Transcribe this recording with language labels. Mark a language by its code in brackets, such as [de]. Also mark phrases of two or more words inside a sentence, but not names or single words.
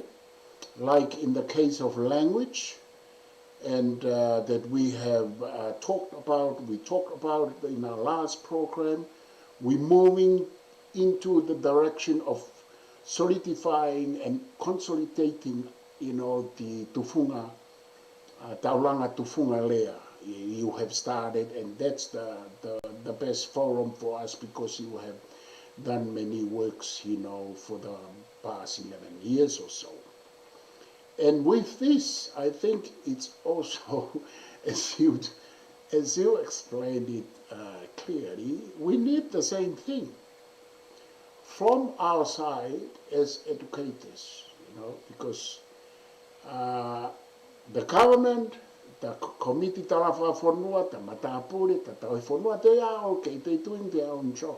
[en] Like in the case of language, and that we have we talked about in our last program, we're moving into the direction of solidifying and consolidating, the [to] tufunga, taulanga tufunga [en] layer. You have started, and that's the best forum for us because you have done many works, for the past 11 years or so. And with this, I think it's also, as you explained it clearly, we need the same thing from our side as educators, because the government, the committee [to] talafa fonua, [en] the matapuri, the [to] taui fonua, [en] they are okay, they're doing their own job.